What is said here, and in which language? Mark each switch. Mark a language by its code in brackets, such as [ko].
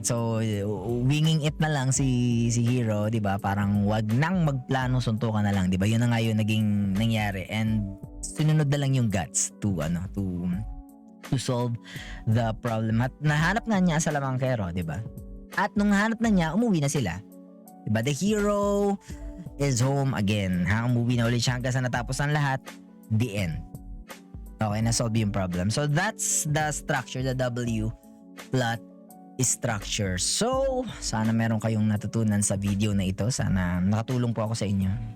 [tl] So [en] winging it [tl] na lang si hero, 'di ba? Parang wag nang magplano, suntukan na lang, 'di ba? Yun na nga yung naging nangyari, and sinunod na lang yung guts [en] to solve the problem. [tl] At nahanap na niya sa salamangkero, 'di ba? At nung nahanap na niya, umuwi na sila. 'Di ba? [en] The hero is home again. [tl] Umuwi na ulit siya hanggang sa natapos ang lahat. [en] The end. Okay, na-solve yung problem. So that's the structure, the W plot structure. [tl] So, sana meron kayong natutunan sa video na ito. Sana nakatulong po ako sa inyo.